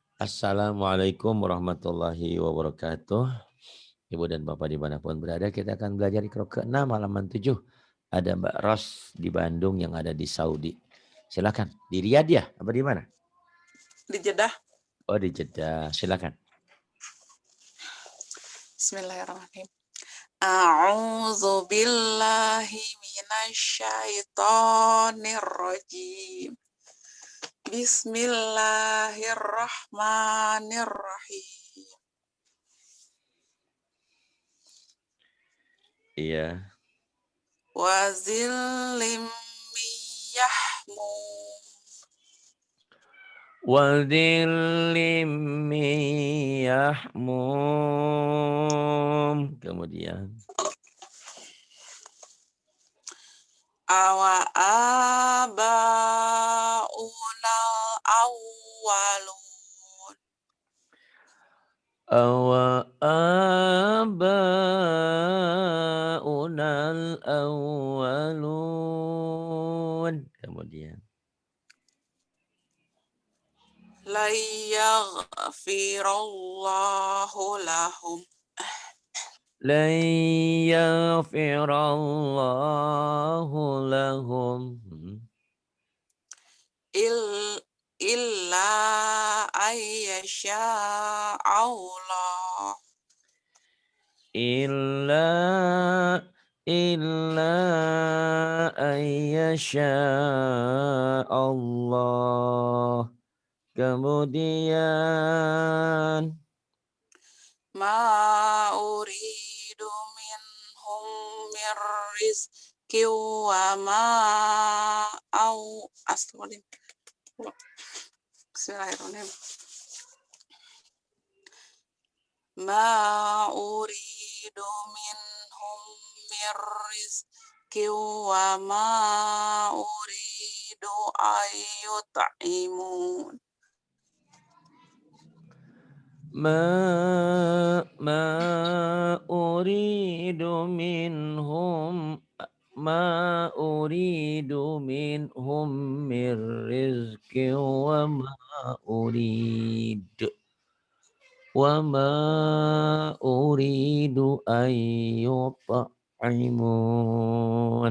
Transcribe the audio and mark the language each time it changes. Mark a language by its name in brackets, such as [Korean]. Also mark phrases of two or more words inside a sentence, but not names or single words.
[Arabic] السلام عليكم ورحمة الله وبركاته. [Indonesian] Ibu dan Bapak dimanapun berada, kita akan belajar Iqra ke-6 halaman 7. Ada Mbak Ros di Bandung yang ada di Saudi. Silakan. Di Riyadh ya? Apa di mana? Di Jeddah. Oh, di Jeddah. Silakan. [Arabic] بسم الله الرحمن الرحيم. أعوذ بالله من الشيطان الرجيم. بسم الله الرحمن الرحيم. [Indonesian] Iya. [Arabic] وظل من يحموم. وظل من يحموم. Kemudian. أوآباؤنا الأولون. أوآباؤنا الأولون. [Indonesian] Kemudian. [Arabic] لن يغفر الله لهم. لن يغفر الله لهم إلا أن يشاء الله. إلا أن يشاء الله. [Indonesian] Kemudian [Arabic] ما أريد منهم من رزق وما أو أستغفر الله. بسم الله الرحمن الرحيم. ما أريد منهم من رزق وما أريد أن يطعمون. ما أريد منهم من رزق وما أريد أن يطعمون.